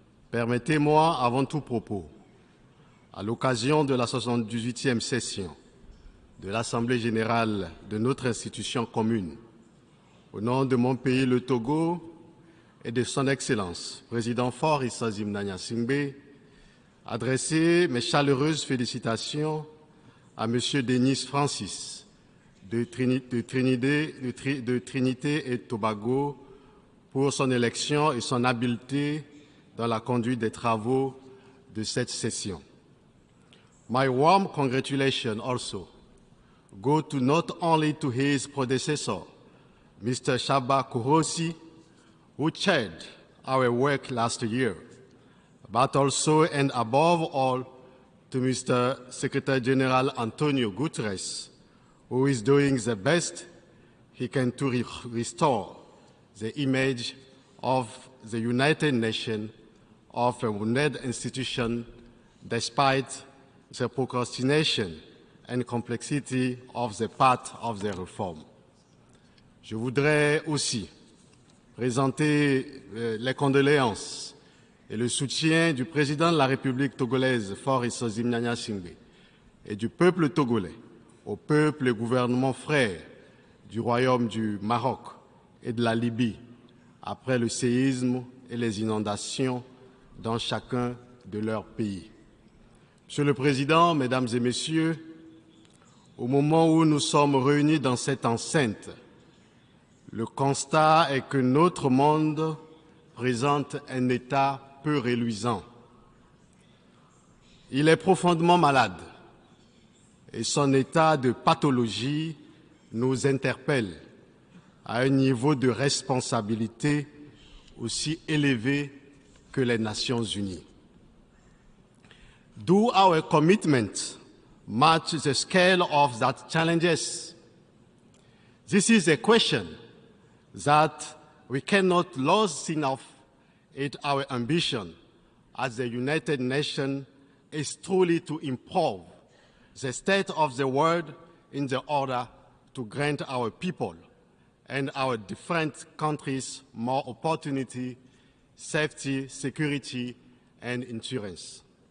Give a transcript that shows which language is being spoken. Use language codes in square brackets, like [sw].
[fr] permettez-moi, avant tout propos, à l'occasion de la 78e session de l'Assemblée générale de notre institution commune, au nom de mon pays, le Togo, et de son Excellence, Président Faure Issa Gnassingbé, adresser mes chaleureuses félicitations à M. Denis Francis de Trinité et Tobago pour son élection et son habileté dans la conduite des travaux de cette session. [en] My warm congratulations also go to not only to his predecessor, Mr. Shaba Kurosi, who chaired our work last year, but also and above all to Mr. Secretary General Antonio Guterres, who is doing the best he can to restore the image of the United Nations of a wounded institution despite the procrastination and complexity of the path of the reform. [fr] Je voudrais aussi présenter les condoléances et le soutien du président de la République togolaise, Faure Issa Gnassingbé, et du peuple togolais au peuple et gouvernement frère du Royaume du Maroc et de la Libye après le séisme et les inondations dans chacun de leurs pays. Monsieur le Président, Mesdames et Messieurs, au moment où nous sommes réunis dans cette enceinte, le constat est que notre monde présente un état peu reluisant. Il est profondément malade et son état de pathologie nous interpelle à un niveau de responsabilité aussi élevé que les Nations Unies. [en] Do our commitment match the scale of that challenges? This is a question that we cannot lose sight of it. Our ambition as the United Nations is truly to improve the state of the world in the order to grant our people and our different countries more opportunity, safety, security, and insurance.